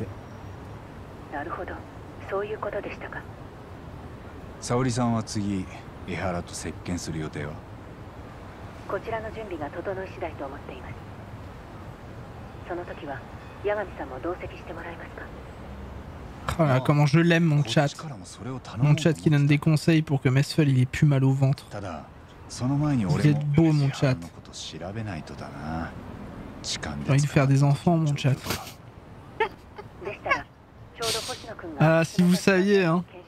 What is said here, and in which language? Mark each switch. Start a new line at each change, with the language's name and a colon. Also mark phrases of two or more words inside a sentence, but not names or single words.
Japanese: なるほど、そういうことでしたか。沙織さんは次江原と接見する予定は？こちらの準備が整い次第と思っています。その時は八神さんも同席してもらえますか。
French: Oh là, comment je l'aime mon chat. Mon chat qui donne des conseils pour que Mesfel il ait plus mal au ventre. Vous êtes beau mon chat. J'ai envie de faire des enfants mon chat. Ah si vous saviez hein.